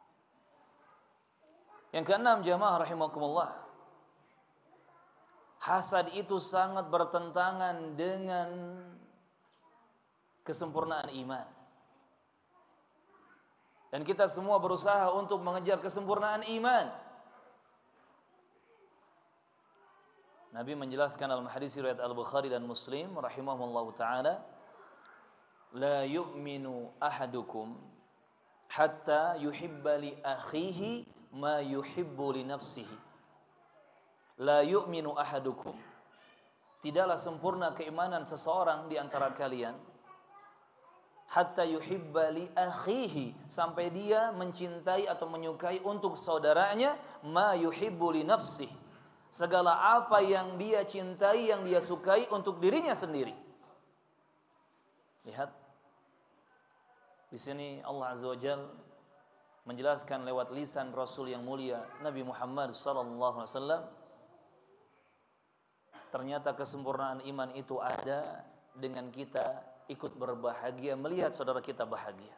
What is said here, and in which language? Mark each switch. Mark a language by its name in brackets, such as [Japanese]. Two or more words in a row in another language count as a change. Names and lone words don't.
[Indonesian] Yang keenam, jamaah rahimakumullah, hasad itu sangat bertentangan dengan kesempurnaan iman. Dan kita semua berusaha untuk mengejar kesempurnaan iman. Nabi menjelaskan dalam hadis riwayat Al-Bukhari dan Muslim [Arabic] رحمهم الله تعالى, لا يؤمن أحدكم حتى يحب لأخيه ما يحب لنفسه. لا يؤمن أحدكم, [Indonesian] tidaklah sempurna keimanan seseorang di antara kalian, [Arabic] حتى يحب لأخيه, [Indonesian] sampai dia mencintai atau menyukai untuk saudaranya, [Arabic] ما يحب لنفسه, [Indonesian] segala apa yang dia cintai, yang dia sukai untuk dirinya sendiri. Lihat, di sini [Arabic] الله عز وجل [Indonesian] menjelaskan lewat lisan Rasul yang mulia Nabi Muhammad [Arabic] صلى الله عليه وسلم, [Indonesian] ternyata kesempurnaan iman itu ada dengan kita ikut berbahagia melihat saudara kita bahagia.